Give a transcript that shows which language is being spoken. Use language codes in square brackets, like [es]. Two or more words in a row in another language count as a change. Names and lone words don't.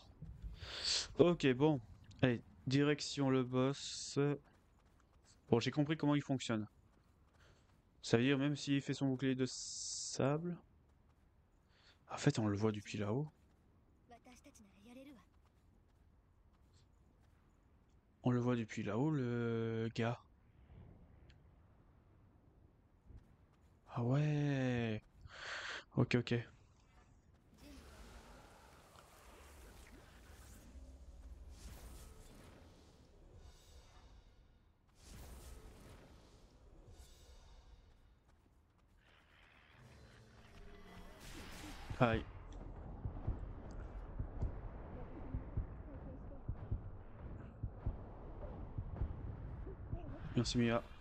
[fr] Ok, bon. Allez, direction le boss. Bon, j'ai compris comment il fonctionne. Ça veut dire même s'il fait son bouclier de sable. En fait, on le voit depuis là-haut. [ja] 私たちならやれるわ。 [fr] On le voit depuis là-haut, le gars. Ah ouais. Ok. [ja] 準備完了。 [fr] Aïe. Merci Mia.